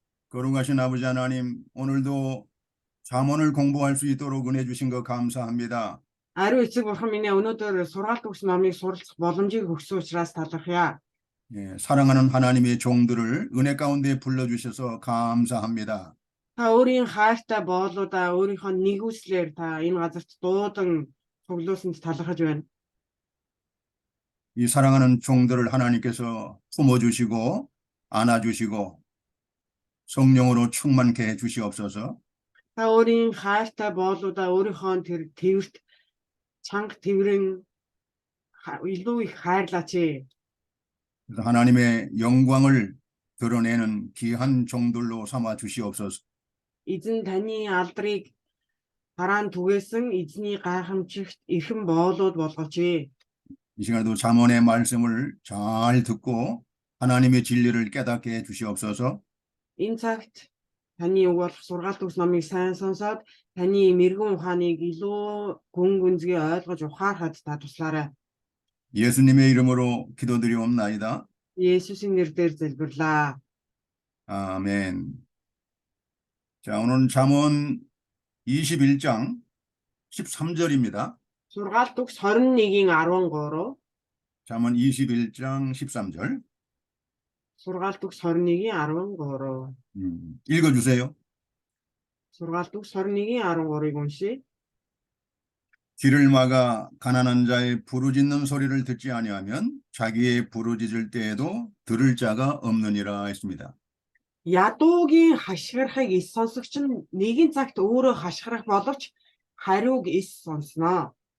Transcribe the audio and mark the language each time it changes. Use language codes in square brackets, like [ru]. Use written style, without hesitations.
[ko] 거룩하신 아버지 하나님, 오늘도 잠언을 공부할 수 있도록 은혜 주신 것 감사합니다. [mn] ариун эцэг бурхан минь өнөөдөр сургаалт өгс номыг суралцах боломжийг өгсөн учраас талархъя. [ko] 사랑하는 하나님의 종들을 은혜 가운데 불러주셔서 감사합니다. [mn] Та өөрийн хайртай боолуудаа өөрийнхөө нэгүслэр та энэ газарт дуудан цуглуулсанд талархаж байна. [ko] 이 사랑하는 종들을 하나님께서 품어주시고 안아주시고 성령으로 충만케 해 주시옵소서. [mn] Та өөрийн хайртай боолуудаа өөрийнхөө тэр твэрт чанга тврэн илүү их хайрлаач. [ko] 그래서 하나님의 영광을 드러내는 귀한 종들로 삼아 주시옵소서. [mn] Эзэн таны алдрыг хараан түгээсэн эзний гайхамшигт эрхэм боолууд болгооч. [ko] 이 시간에도 잠언의 말씀을 잘 듣고 하나님의 진리를 깨닫게 해 주시옵소서. [mn] Энэ цагт таны үг болох сургаалт өгс номыг сайн сонсоод таны мэрэгэн ухааныг илүү гүн гүнзгий ойлгож ухаарахад та туслаарай. [ko] 예수님의 이름으로 기도드리옵나이다. [mn] 예수님 нэрээр залбирлаа. [ko] 아멘. 자, 오늘 잠언 21장 13절입니다. [mn] сургаалт өгс 21-ийн 13. [ko] 잠언 21장 13절. [mn] сургаалт өгс 21-ийн 13. [ko] 읽어주세요. [mn] сургаалт өгс 21-ийн 13-ыг уншия. [ko] 귀를 막아 가난한 자의 부르짖는 소리를 듣지 아니하면 자기의 부르짖을 때에도 들을 자가 없느니라 했습니다. [mn] Ядуугийн хашгирахыг ис сонсогч нь нэгэн цагт өөрөө хашгирах боловч хариуг ис сонсноо.